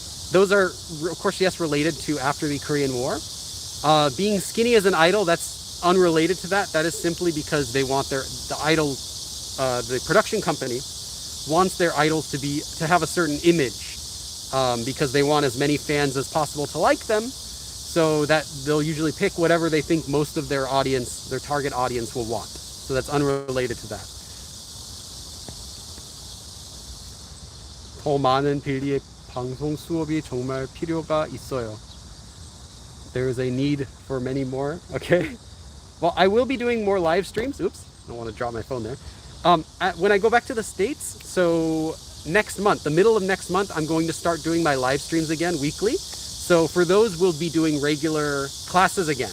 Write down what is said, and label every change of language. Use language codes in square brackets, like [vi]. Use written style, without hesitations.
[en] Those are, of course, yes, related to after the Korean War. Being skinny as an idol, that's unrelated to that. That is simply because they want the production company wants their idols to have a certain image, because they want as many fans as possible to like them, so that they'll usually pick whatever they think most of their audience, their target audience, will want. So that's unrelated to that. [ko] 더 많은 빌리의 방송 수업이 정말 필요가 있어요. [en] There is a need for many more. Okay. Well, I will be doing more live streams. Oops, I don't want to drop my phone there. When I go back to the States, so next month, the middle of next month, I'm going to start doing my live streams again weekly. So for those, we'll be doing regular classes again.